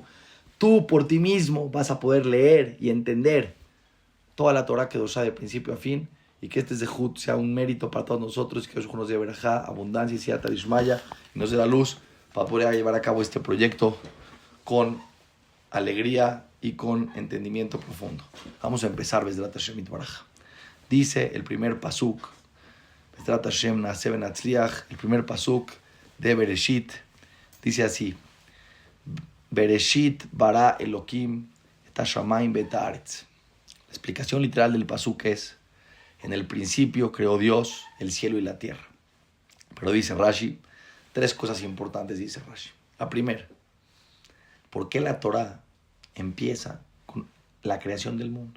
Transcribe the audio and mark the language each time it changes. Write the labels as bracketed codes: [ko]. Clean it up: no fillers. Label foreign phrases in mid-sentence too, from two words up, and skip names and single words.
[es] Tú por ti mismo vas a poder leer y entender toda la Torah que nos da de principio a fin, y que este zehut sea un mérito para todos nosotros, que [he] הקדוש ברוך הוא [es] nos dé verajá, abundancia y [arc] סייעתא דשמיא, [es] y nos dé la luz para poder llevar a cabo este proyecto con alegría y con entendimiento profundo. Vamos a empezar [he] בעזרת השם יתברך. [es] Dice el primer pasuk, [he] בעזרת השם נעשה ונצליח, [es] el primer pasuk de Bereshit, dice así: [he] בראשית ברא אלוקים את השמים ואת הארץ. [es] La explicación literal del pasuk es: en el principio creó Dios el cielo y la tierra. Pero dice Rashi, tres cosas importantes dice Rashi. La primera, ¿por qué la Torah empieza con la creación del mundo?